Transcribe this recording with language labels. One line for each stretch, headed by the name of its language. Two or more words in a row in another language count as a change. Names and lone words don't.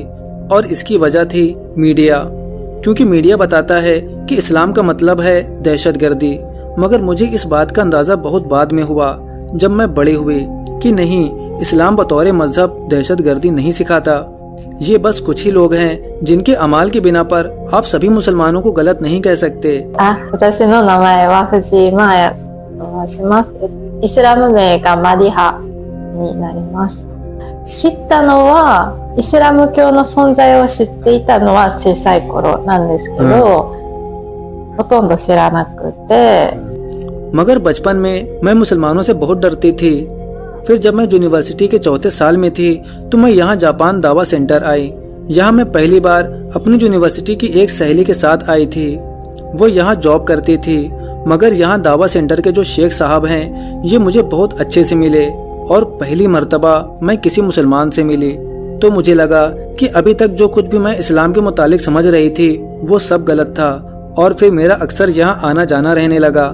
Hindi: और इसकी वजह थी मीडिया, क्योंकि मीडिया बताता है कि इस्लाम का मतलब है दहशतगर्दी। मगर मुझे इस बात का अंदाज़ा बहुत बाद में हुआ, जब मैं बड़ी हुई, कि नहीं, इस्लाम बतौर मजहब दहशतगर्दी नहीं सिखाता। ये बस कुछ ही लोग हैं जिनके अमाल की बिना पर आप सभी मुसलमानों को गलत नहीं कह सकते।
Japanese: 私の名前は藤井真綾と申します。イスラム名がマディハになります。知ったのはイスラム教の存在を知っていたのは小さい頃なんですけど、ほとんど知らなくて。
Hindi: मगर बचपन में मैं मुसलमानों से बहुत डरती थी। फिर जब मैं यूनिवर्सिटी के चौथे साल में थी तो मैं यहाँ जापान दावा सेंटर आई। यहाँ मैं पहली बार अपनी यूनिवर्सिटी की एक सहेली के साथ आई थी। वो यहाँ जॉब करती थी, मगर यहाँ दावा सेंटर के जो शेख साहब हैं ये मुझे बहुत अच्छे से मिले, और पहली मर्तबा मैं किसी मुसलमान से मिली तो मुझे लगा कि अभी तक जो कुछ भी मैं इस्लाम के मुतालिक समझ रही थी वो सब गलत था, और फिर मेरा अक्सर यहाँ आना जाना रहने लगा।